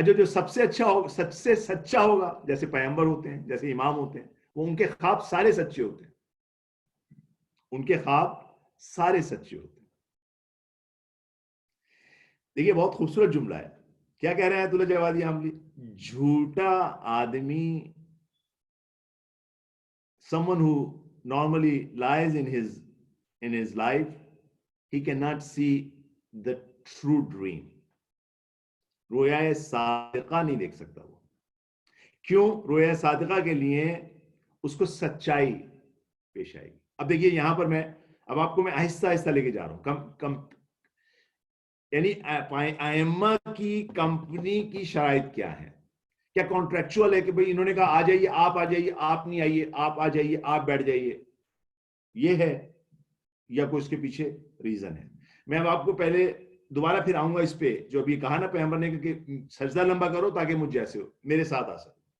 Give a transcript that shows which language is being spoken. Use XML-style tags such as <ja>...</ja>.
<ur>جو سب سے اچھا ہوگا, سب سے سچا ہوگا, جیسے پیغمبر ہوتے ہیں, جیسے امام ہوتے ہیں, وہ ان کے خواب سارے سچے ہوتے ہیں. ان کے خواب سارے سچے ہوتے ہیں. دیکھیے بہت خوبصورت جملہ ہے. کیا کہہ رہے ہیں آیت اللہ جوادی عاملی؟ جھوٹا آدمی,</ur> <en>someone who normally lies in his life, he cannot see the true dream.</en> <ur>رویا صادقہ نہیں دیکھ سکتا وہ. کیوں؟ رویا صادقہ کے لیے اس کو سچائی پیش آئے گی. اب دیکھیے یہاں پر میں اب آپ کو میں آہستہ آہستہ لے کے جا رہا ہوں. یعنی ائمہ کی کمپنی کی شرائط کیا ہے؟ کیا کانٹریکچوئل ہے کہ بھئی انہوں نے کہا آ جائیے, آپ آ جائیے, آپ نہیں آئیے, آپ آ جائیے, آپ بیٹھ جائیے, یہ ہے, یا کوئی اس کے پیچھے ریزن ہے؟ میں اب آپ کو پہلے دوبارہ پھر آؤں گا اس پہ جو ابھی کہا نا پیغمبر نے کہ سجدہ لمبا کرو تاکہ مجھ جیسے ہو, میرے ساتھ آ سکو.</ur>